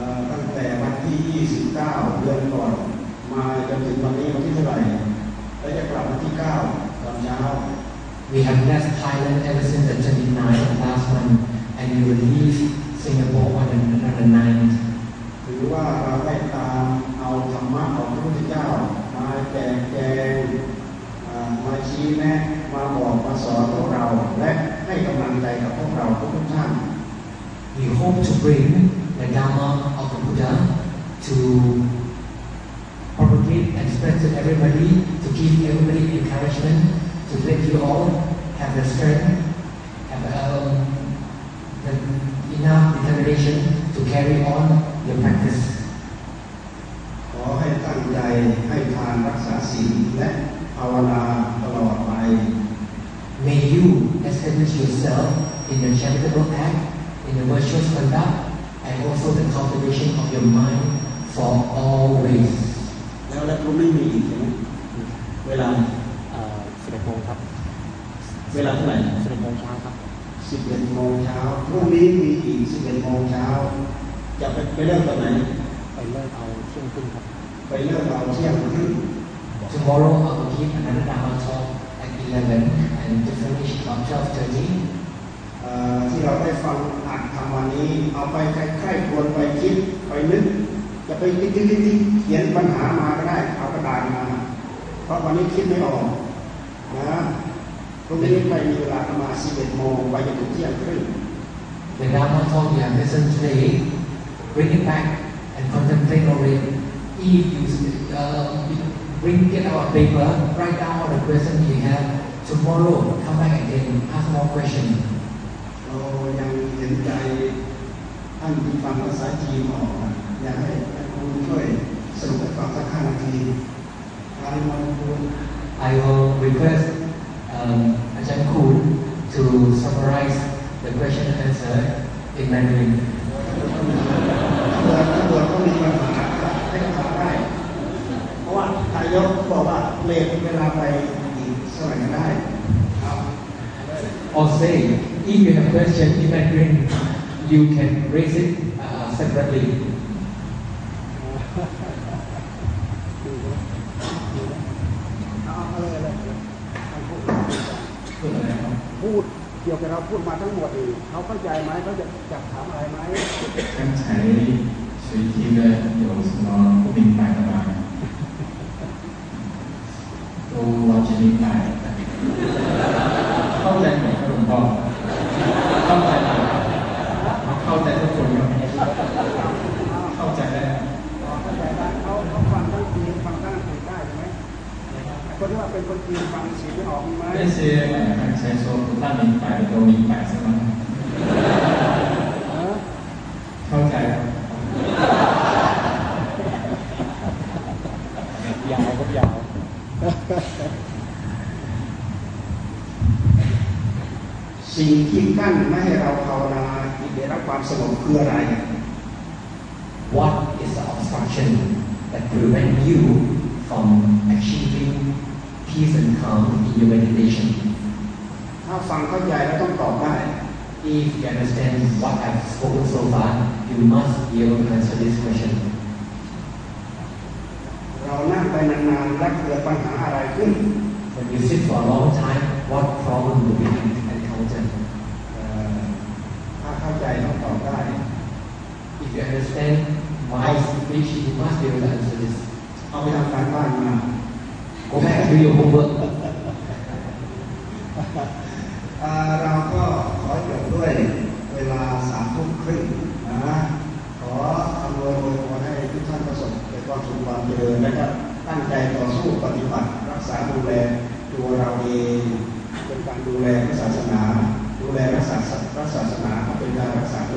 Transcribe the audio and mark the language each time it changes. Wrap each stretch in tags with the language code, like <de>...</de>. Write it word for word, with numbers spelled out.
<th>ตั้งแต่วันที่ยี่สิบเก้าเดือนก่อนมาจนถึงวันนี้วันที่เท่าไหร่และจะกลับวันที่เก้าตอนเช้า</th> <en>We have left Thailand ever since the twenty-ninth of last month, and we will leave Singapore on another night.</en> <th>ถือว่าเราได้ตามเอาธรรมะของพระพุทธเจ้ามาแจกแจงมาชี้แนะมาบอกมาสอนพวกเราและให้กำลังใจกับพวกเราทุกท่าน</th> <en>We hope to bring the Dharma of the Buddha to propagate and spread to everybody, to give everybody encouragement, to let you all have the strength, have um, the enough determination to carry on your practice.</en> <th>ขอให้ตั้งใจให้ทานรักษาศีลและภาวนาตลอดไป</th> <en>May you establish yourself in the charitable act, in the virtuous conduct, and also the cultivation of your mind for always.</en> <th>แล้วเราก็ไม่มีอีกใช่ไหมเวลา เอ่อสิบเอ็ดโมงครับ เวลาเท่าไหร่ สิบเอ็ดโมงเช้าครับ สิบเอ็ดโมงเช้าพรุ่งนี้มีอีกสิบเอ็ดโมงเช้าจะไปไปเริ่มตอนไหน ไปเริ่มเอาเที่ยงครึ่งครับ ไปเริ่มเอาเที่ยงครึ่ง</th> <en>Tomorrow I will give another Dharma talk at eleven and to finish about twelve thirty.</en> <th>เอ่อที่เราได้ฟังอัดธรรมวันนี้เอาไปใคร่ๆควรไปคิดไปนึกจะไปคิดๆๆเขียนปัญหามาก็ได้เอากระดาษมาเพราะวันนี้คิดไม่ออกนะพรุ่งนี้ไปมีเวลาประมาณ สิบเอ็ดโมงไปจนถึงเที่ยงครึ่ง</th> <en>The Dharma talk you have listened today, bring it back and contemplate over it. If you uh, Bring get our paper, write down all the questions you have. Tomorrow, come back again, ask more questions.</en> <th>เรายังเห็นใจท่านที่ฟังภาษาจีนออกอยากให้คุณช่วยสรุปให้ฟังสักห้านาทีอาจารย์คุณ</th> <en>I will request um, Ajahn Khun to summarize the question and answer in Mandarin.</en> <th>ถ้าเกิดเขามีปัญหาให้ถามได้เพราะว่านายกบอกว่าเลทเวลาไปอีกสมัยก็ได้ครับ</th> <en>Or say if you have question in Mandarin you can raise it uh, separately</en> <th>เอาเลยเลย พูดอะไรครับพูดเกี่ยวกับเราพูดมาทั้งหมดเลยเขาเข้าใจไหมเขาจะจะถามอะไรไหม 刚才谁听的有什么不明白的吗都完全明白 เข้าใจไหมครับหลวงพ่อเข้าใจไหมเข้าใจทุกคนไหมเข้าใจได้ เข้าใจได้เขาเขาฟังทั้งจีนฟังทั้งอังกฤษได้ใช่ไหมคนที่ว่าเป็นคนจีนฟังเสียงไม่ออกไหม</th> <zh>那些刚才说不大明白的都明白是吗 เข้าใจ</zh> <th>ยาวก็ยาว สิ่งที่กั้นไม่ให้เราภาวนาที่ได้รับความสงบคืออะไร</th> <en>What is the obstruction that prevent you from achieving peace and calm in your meditation?</en> <th>ถ้าฟังเข้าใจแล้วต้องตอบได้</th> <en>If you understand what I've spoken so far, you must be able to answer this question.</en> <th>เรานั่งไปนานๆแล้วเกิดปัญหาอะไรขึ้น</th> <en>When you sit for a long time, what problem will be encountered?</en> <th>ถ้าเข้าใจต้องตอบได้</th> <en>If you understand why speech, you must be able to answer this.</en> <th>เอาไปทำการบ้านมา</th> <en>Go back to your homework.</en> <th>เราก็ขอจบด้วยเวลาสามทุ่มครึ่งนะขออำนวยอวยพรให้ทุกท่านประสบความสุขความเจริญและก็ตั้งใจต่อสู้ปฏิบัติรักษาดูแลตัวเราเองเป็นการดูแลศาสนาดูแลรักษาศาสนาเป็นการรักษา</th>